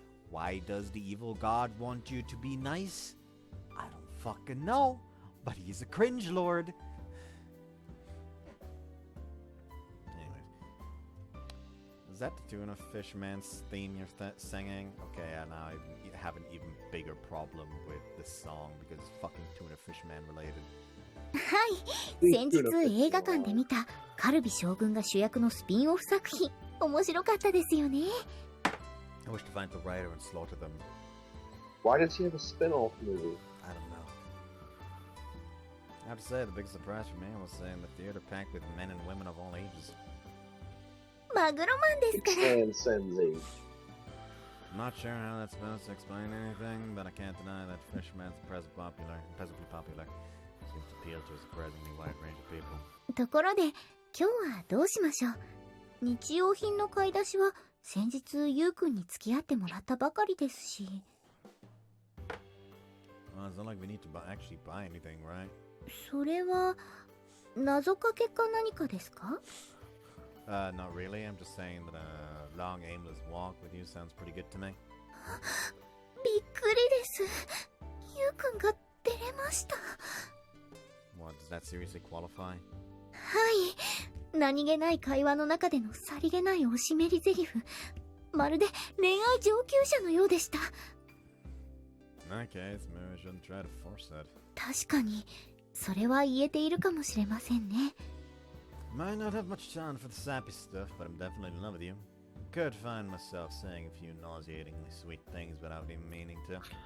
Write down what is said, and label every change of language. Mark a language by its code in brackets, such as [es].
[en] Why does the evil god want you to be nice? I don't fucking know, but he's a cringe lord. Anyways. Is that the Tuna Fishman's theme you're singing? Okay, now I have an even bigger problem with this song because it's fucking Tuna Fishman related. [ja] はい、先日映画館で見たカルビ将軍が主役のスピンオフ作品、面白かったですよね。 [en] I wish to find the writer and slaughter them. Why does he have a spin-off movie? I don't know. I have to say, the big surprise for me was seeing the theater packed with men and women of all ages. [ja] マグロマンですから。 [en] Transcends age. I'm not sure how that's supposed to explain anything, but I can't deny that Fishman's presently popular. Seems to appeal to a surprisingly wide range of people. [ja] ところで、今日はどうしましょう。日用品の買い出しは先日ゆうくんに付き合ってもらったばかりですし。 [en] Well, it's not like we need to actually buy anything, right? [ja] それは謎かけか何かですか？ [en] Not really. I'm just saying that a long aimless walk with you sounds pretty good to me. [ja] びっくりです。ゆうくんが出れました。 [en] What, does that seriously qualify? [ja] はい。何気ない会話の中でのさりげないおしめり台詞。まるで恋愛上級者のようでした。 [en] In that case, maybe we shouldn't try to force that. [ja] 確かに、それは言えているかもしれませんね。 [en] Might not have much time for the sappy stuff, but I'm definitely in love with you. Could find myself saying a few nauseatingly sweet things without even meaning to.